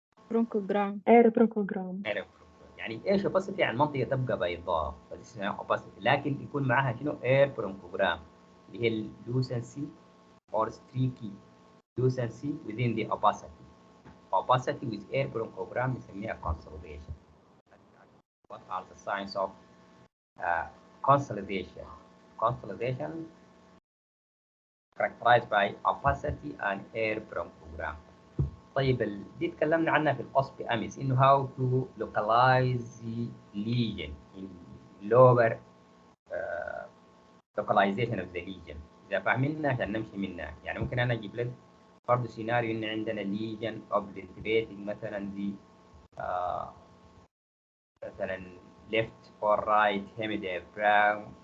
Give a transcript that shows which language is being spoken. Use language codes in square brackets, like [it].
[en] Bronchogram. air bronchogram. air bronchogram. [ar] يعني ايش capacity؟ يعني منطقة تبقى بيضاء فدي اسمها capacity، لكن يكون معاها شنو؟ air bronchogram اللي هي ال [en] lucency or streaky lucency within the opacity. Opacity with air bronchogram [ar] نسميها [en] consolidation. What are the signs of consolidation? Consolidation characterized by opacity and air bronchogram. [ar] طيب دي اتكلمنا عنها في القصف امس انه [en] how to localize the lesion in lower localization of the lesion. [ar] اذا فاهمينها عشان نمشي منها، يعني ممكن انا اجيب لك برضه سيناريو ان عندنا [en] lesion obliterating [ar] مثلا دي مثلا [en] left or right hemidiaphragm.